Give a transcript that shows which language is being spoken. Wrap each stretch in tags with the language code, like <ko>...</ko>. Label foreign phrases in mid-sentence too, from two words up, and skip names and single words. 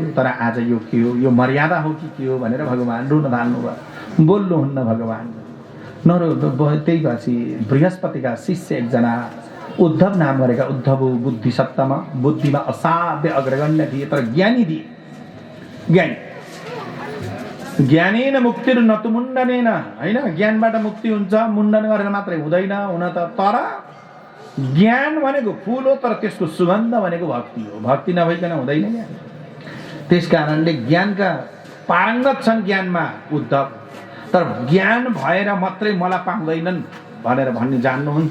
<ne>तर आज यो के हो, यो मर्यादा हो कि के हो भनेर भगवान रुन थाल्नुभयो। बोल्नुहुन्न भगवान, नरो। त्यही पछि बृहस्पतिका शिष्य एकजना उद्धव नाम गरेका उद्धव बुद्धि सत्तम, बुद्धिमा असाध्य अग्रगण्य थिए, तर ज्ञानी थिए।</ne> <sa>ज्ञानेन मुक्तिर् न तु मुण्डनेन,</sa> <ne>होइन, ज्ञानबाट मुक्ति हुन्छ, मुण्डन गरेर मात्रै हुँदैन। हुन त तर ज्ञान भनेको फुल हो, तर त्यसको सुगन्ध भनेको भक्ति हो। भक्ति नभइकन हुँदैन ज्ञान। त्यस कारणले ज्ञानका पारङ्गत छन् ज्ञानमा उद्धव, तर ज्ञान भएर मात्रै मलाई पाउँदैनन् भनेर भन्ने जान्नुहुन्छ।</ne>